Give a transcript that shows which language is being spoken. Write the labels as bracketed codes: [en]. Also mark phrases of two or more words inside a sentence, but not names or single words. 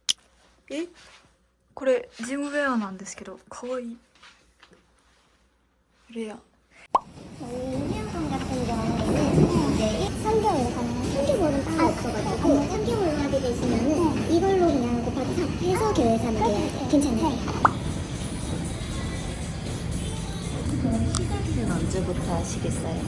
[ja] これジムウェアなんですけど可愛い。レア。 [ko] 해양성 같은 경우에는 이제 3개월 가능한 3개월은 따로 없어가지고 3개월로 하게 되시면은 이걸로 그냥 곱하기 3 해서 계산을 해야 돼요. 괜찮아요? 시작은 언제부터 하시겠어요?